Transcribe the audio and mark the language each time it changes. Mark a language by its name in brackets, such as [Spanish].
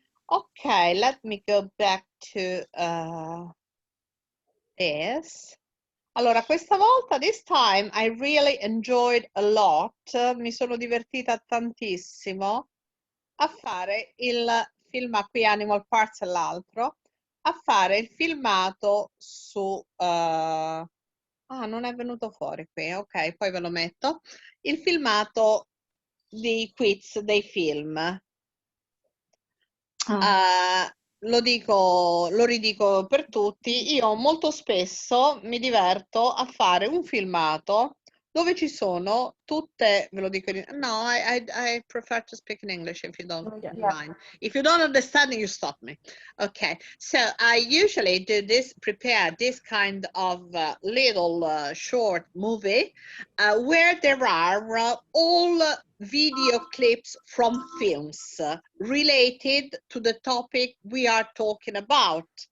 [English] Okay, let me go back to this. [Italian] Allora, questa volta, [English] this time, I really enjoyed a lot. [Italian] Mi sono divertita tantissimo a fare il film qui Animal Parts e l'altro, a fare il filmato su... ah, non è venuto fuori qui, ok, poi ve lo metto. Il filmato dei quiz dei film. Lo ridico per tutti, io molto spesso mi diverto a fare un filmato dove ci sono tutte, ve lo dico, no, [English] I prefer to speak in English if you don't mind. If you don't understand, you stop me. Okay, so I usually do this, prepare this kind of little short movie where there are all video clips from films related to the topic we are talking about.